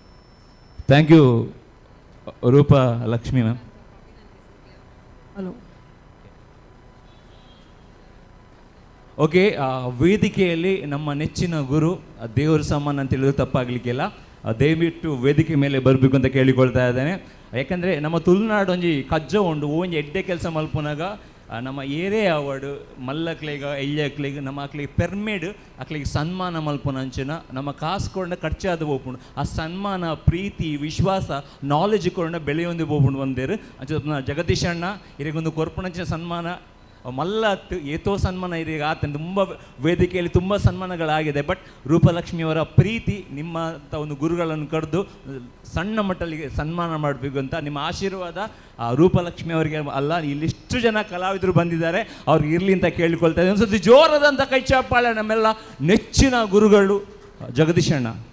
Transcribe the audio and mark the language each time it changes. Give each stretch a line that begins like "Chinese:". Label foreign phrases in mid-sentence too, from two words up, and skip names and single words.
English: thank you Roopa Lakshmi ma'am.
Kannada: ಹಲೋ. ಓಕೆ, ವೇದಿಕೆಯಲ್ಲಿ ನಮ್ಮ ನೆಚ್ಚಿನ ಗುರು ದೇವರ ಸಮಾನ ಅಂತ ಹೇಳಿದ್ರು ತಪ್ಪಾಗಲಿಕ್ಕಿಲ್ಲ. ದಯವಿಟ್ಟು ವೇದಿಕೆ ಮೇಲೆ ಬರಬೇಕು ಅಂತ ಕೇಳಿಕೊಳ್ತಾ ಇದ್ದೇನೆ.
Tulu: ಯಾಕಂದರೆ ನಮ್ಮ ತುಳುನಾಡು ಒಂಜಿ ಕಜ್ಜ ಉಂಡು ಒಂಜಿ ಎಡ್ಡೆ ಕೆಲಸ ಮಲ್ಪುನಾಗ ನಮ್ಮ ಏರೇ ಅವಾರ್ಡ್ ಮಲ್ಲಕ್ಲೆಗ ಎಳ್ಳೆಕ್ಲೆಗ್ ನಮ್ಮ ಅಕ್ಲಿಗೆ ಪೆರ್ಮೇಡ್ ಅಕ್ಲಿಗೆ ಸನ್ಮಾನ ಮಲ್ಪುನಂಚಿನ ನಮ್ಮ ಕಾಸು ಕೊಂಡ ಖರ್ಚಾದ ಹೋಗ್ಪುಂಡು. ಆ ಸನ್ಮಾನ ಪ್ರೀತಿ ವಿಶ್ವಾಸ ನಾಲೆಜ್ ಕೊಂಡ ಬೆಳೆಯೊಂದು ಹೋಗ್ಪುಂಡು ಬಂದೇರು ಅಂಚ ಜಗದೀಶ್ ಅಣ್ಣ ಇರಿಗೊಂದು ಕೊರ್ಪುಣಂಚಿನ ಸನ್ಮಾನ ಮಲ್ಲ ಏತೋ ಸನ್ಮಾನ ಇರೀಗ ಆತ
Kannada: ತುಂಬ ವೇದಿಕೆಯಲ್ಲಿ ತುಂಬ ಸನ್ಮಾನಗಳಾಗಿದೆ. ಬಟ್ ರೂಪಲಕ್ಷ್ಮಿಯವರ ಪ್ರೀತಿ ನಿಮ್ಮಂಥ ಒಂದು ಗುರುಗಳನ್ನು ಕರೆದು ಸಣ್ಣ ಮಟ್ಟಲಿಗೆ ಸನ್ಮಾನ ಮಾಡಬೇಕು ಅಂತ ನಿಮ್ಮ ಆಶೀರ್ವಾದ ರೂಪಲಕ್ಷ್ಮಿ ಅವರಿಗೆ ಅಲ್ಲ, ಇಲ್ಲಿಷ್ಟು ಜನ ಕಲಾವಿದರು ಬಂದಿದ್ದಾರೆ ಅವ್ರಿಗೆ ಇರಲಿ ಅಂತ ಕೇಳಿಕೊಳ್ತಾ ಇದ್ದೀನಿ. ಒಂದ್ಸತಿ ಜೋರಾದಂಥ ಕೈ ಚಪ್ಪಾಳೆ ನಮ್ಮೆಲ್ಲ ನೆಚ್ಚಿನ ಗುರುಗಳು ಜಗದೀಶ್ ಅಣ್ಣ.